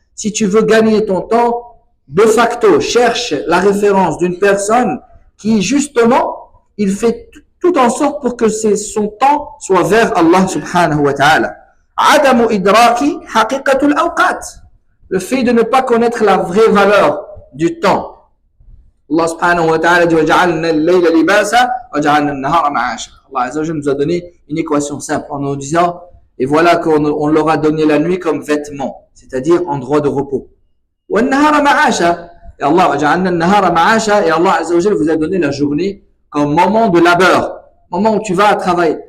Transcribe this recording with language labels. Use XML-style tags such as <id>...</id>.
<fr>Si tu veux gagner ton temps, de facto, cherche la référence d'une personne qui justement, il fait tout en sorte pour que son temps soit vers Allah subhanahu wa ta'ala.</fr> <ar>Adamu idraki haqiqatul awqat.</ar> <fr>Le fait de ne pas connaître la vraie valeur du temps.</fr> <ar>Allah subhanahu wa ta'ala</ar> <fr>dit</fr> <ar>وَجَعَلْنَا اللَّيْلَ لِبَاسًا وَجَعَلْنَا النَّهَارَ مَعَاشًا.</ar> <fr>Allah Azza wa Jalla nous a donné une équation simple en nous disant, et voilà qu'on leur a donné la nuit comme vêtement, c'est-à-dire endroit de repos.</fr> <ar>وَالنَّهَارَ مَعَاشًا.</ar> <fr>Et Allah Azza wa Jalla vous a donné la journée comme moment de labeur, moment où tu vas à travailler.</fr>